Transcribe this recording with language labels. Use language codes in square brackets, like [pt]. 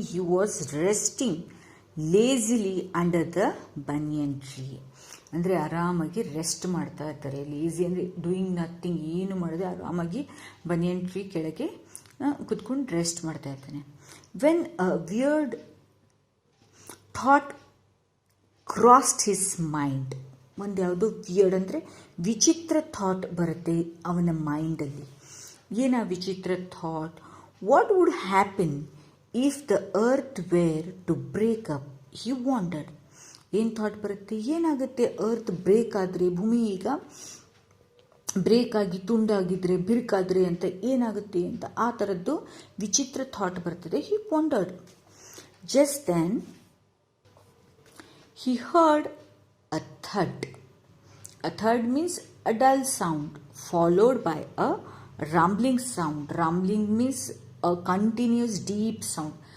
[en] He was resting lazily under the banyan tree. [kn] ಅಂದರೆ ಆರಾಮಾಗಿ rest ಮಾಡ್ತಾ ಇರ್ತಾರೆ. ಲೇಜಿ ಅಂದರೆ [en] doing nothing, [kn] ಏನು ಮಾಡಿದೆ ಆರಾಮಾಗಿ ಬನಿಯನ್ ಟ್ರೀ ಕೆಳಗೆ ಕುತ್ಕೊಂಡು ರೆಸ್ಟ್ ಮಾಡ್ತಾ ಇರ್ತಾನೆ. [en] When a weird thought crossed his mind. [kn] ಒಂದು ಯಾವುದೋ ವಿಯರ್ಡ್ ಅಂದರೆ ವಿಚಿತ್ರ ಥಾಟ್ ಬರುತ್ತೆ ಅವನ ಮೈಂಡಲ್ಲಿ. ಏನು ವಿಚಿತ್ರ thought? [en] What would happen if the earth were to break up? He wanted. [kn] ಏನು ಥಾಟ್ ಬರುತ್ತೆ? ಏನಾಗುತ್ತೆ ಅರ್ತ್ ಬ್ರೇಕ್ ಆದರೆ, ಭೂಮಿ ಈಗ ಬ್ರೇಕ್ ಆಗಿ ತುಂಡಾಗಿದ್ರೆ, ಬಿರುಕಾದ್ರೆ ಅಂತ ಏನಾಗುತ್ತೆ ಅಂತ ಆ ಥರದ್ದು ವಿಚಿತ್ರ ಥಾಟ್ ಬರ್ತದೆ. [en] He wanted. Just then he heard a thud. A thud means a dull sound followed by a rumbling sound. Rumbling means a continuous deep sound.